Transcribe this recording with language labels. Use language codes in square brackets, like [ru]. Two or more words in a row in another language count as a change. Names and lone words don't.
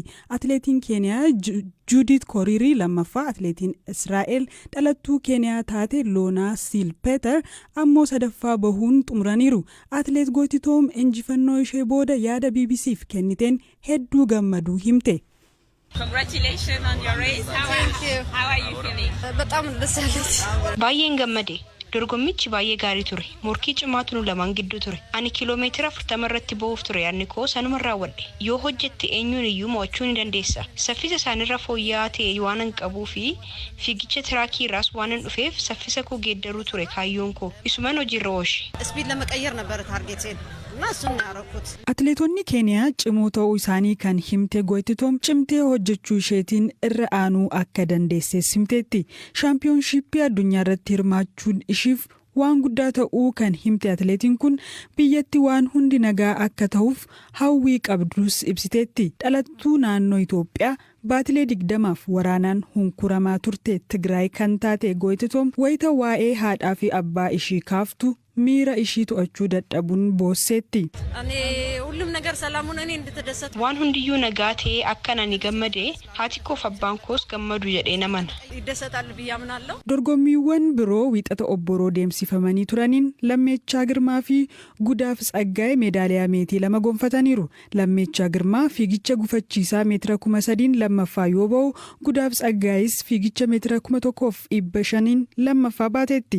[om] Atileetiin Keeniyaa Judith Koririi lammaffaa, atileetiin Israa'el dhalattuu Keeniyaa taate Loonaa Silpeter ammoo sadaffaa bahuun xumuraniiru. Atileet Gootitoom injifannoo ishee booda yaada BBC'f kenniteen hedduu gammaduu himte. [en] Congratulations on your race. How are you feeling? [am] በጣም ደስ ያለች [om] Baay'een gammade. Dorgommichi baay'ee gaarii ture. Morkii cimaatu nu lamaan gidduu ture. Ani kiiloomeetira 40 irratti ba'uuf ture yaadni koo sanuma raawwadhe. Yoo hojjette eenyuun iyyuu mo'achuu ni dandeessa. Saffisa isaanirra fooyya'aa ta'e waan hin qabuu fi fiigicha tiraakii irraas waan hin dhufeef saffisa koo geeddaruu ture kaayyoon koo. Isumaan hojiirra oolche. [am] ስፒድ ለመቀየር ነበር ታርጌቴን እና እሱን ያደረኩት። [om] Atileetonni Keeniyaa cimoo ta'uu isaanii kan himte Gootitoom cimtee hojjechuu isheetiin irra aanuu akka dandeesses himteetti. Shaampiyoonshiippii addunyaa irratti hirmaachuun ishiif waan guddaa ta'uu kan himte atileetiin kun biyyatti waan hundi nagaa akka ta'uuf hawwii qabdus ibsiteetti. Dhalattuu naannoo Itoophiyaa baatilee 20f waraanaan hunkuramaa turte Tigraay kan taate Gootitoom wayita waa'ee haadhaa fi abbaa ishii kaaftu miira ishii to'achuu dadhabuun boosseetti. [am] እኔ ሁሉም ነገር ሰላም ሆነ እኔ እንድትደሰት [om] Waan hundiyyuu nagaa ta'ee akkan ani gammade haati koof abbaan koos gammadu jedhee namana. [am] ይደሰታል ብዬ አምናለሁ። [om] Dorgommiiwwan biroo wiixata obboroo deemsifamanii turaniin Lammeechaa Girmaa fi Gudaaf Tsaggaa'ee meedaaliyaa meetii 2 gonfataniiru. Lammeechaa Girmaa fiigicha gufachiisaa meetira 3,000 lammaffaa yoo ba'u, Gudaaf Tsaggaa'ees fiigicha meetira 1,500 lammaffaa baateetti.